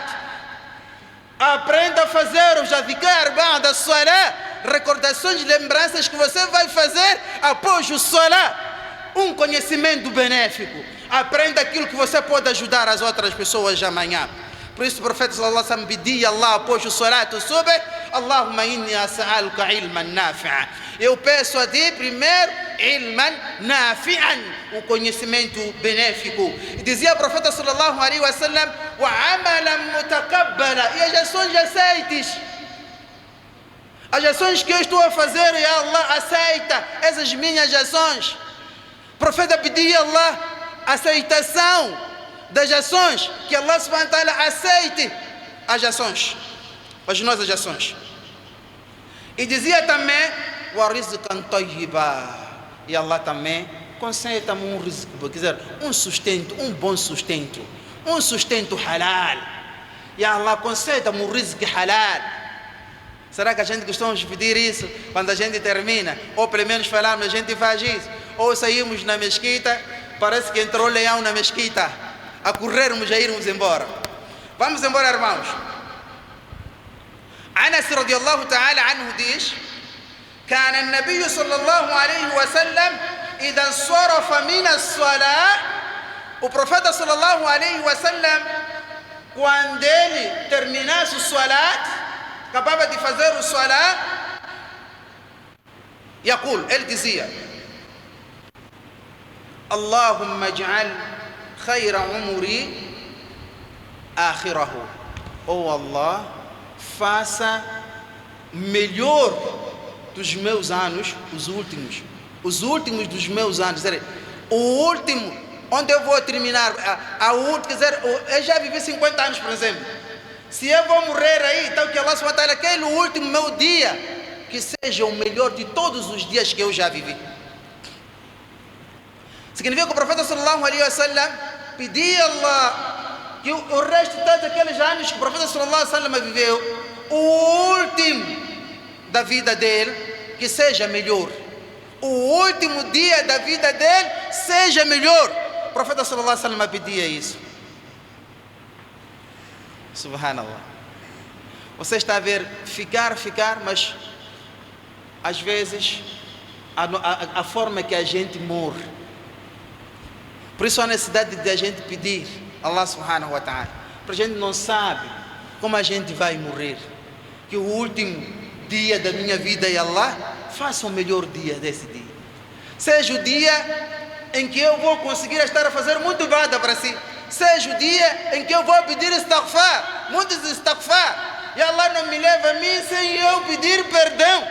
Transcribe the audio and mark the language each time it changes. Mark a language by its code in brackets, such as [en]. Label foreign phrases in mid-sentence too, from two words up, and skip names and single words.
[pt] Aprenda a fazer os [ar] أذكار بعد الصلاة. [pt] Recordações e lembranças que você vai fazer após o salat. Um conhecimento benéfico. Aprenda aquilo que você pode ajudar as outras pessoas amanhã. Por isso o profeta [ar] صلى الله عليه وسلم [pt] pedia a Allah após o salat o subh: [ar] اللهم إني أسألك علما نافعا. [pt] Eu peço a ti primeiro [ar] علما نافعا, [pt] o conhecimento benéfico. E dizia o profeta [ar] صلى الله عليه وسلم: وعملا متقبلا, [pt] e as ações aceites. As ações que eu estou a fazer, e Allah aceita essas minhas ações. O profeta pedia a Allah aceitação das ações, que Allah [ar] سبحانه وتعالى [pt] aceite as ações, as nossas ações. E dizia também: [ar] ورزقا طيبا, [pt] e Allah também concede-me um rizq, quer dizer, um sustento, um bom sustento, um sustento halal. E Allah concede-me um [ar] رزق حلال. [pt] Será que a gente costuma pedir isso quando a gente termina? Ou pelo menos falamos, a gente faz isso. Ou saímos na mesquita, parece que entrou leão na mesquita, a corrermos, a irmos embora. Vamos embora, irmãos. [ar] Anas رضي الله تعالى عنه diz: كان النبي صلى الله عليه وسلم إذا انصرف من الصلاة. [pt] O profeta [ar] صلى الله عليه وسلم, [pt] quando ele terminasse o salat, acabava de fazer o salat, يقول, ele dizia: [ar] اللهم اجعل خير عمري آخره. [pt] Oh Allah, faça melhor dos meus anos os últimos dos meus anos. O último, onde eu vou terminar, quer dizer, eu já vivi 50 anos, por exemplo. Se eu vou morrer aí, então que Allah [ar] سبحانه وتعالى, [pt] aquele último meu dia, que seja o melhor de todos os dias que eu já vivi. Significa que o profeta [ar] صلى الله عليه وسلم [pt] pedia a Allah que o resto de todos aqueles anos que o profeta [ar] صلى الله عليه وسلم [pt] viveu, o último da vida dele, que seja melhor. O último dia da vida dele seja melhor. O profeta [ar] صلى الله عليه وسلم [pt] pedia isso. Subhanallah. Você está a ver, ficar, mas às vezes a forma que a gente morre. Por isso a necessidade de a gente pedir Allah [ar] سبحانه وتعالى, [pt] porque a gente não sabe como a gente vai morrer. Que o último dia da minha vida, e Allah, faça o melhor dia desse dia. Seja o dia em que eu vou conseguir estar a fazer muito ibadah para si. Seja o dia em que eu vou pedir istighfar, muitos istighfar, e Allah não me leva a mim sem eu pedir perdão.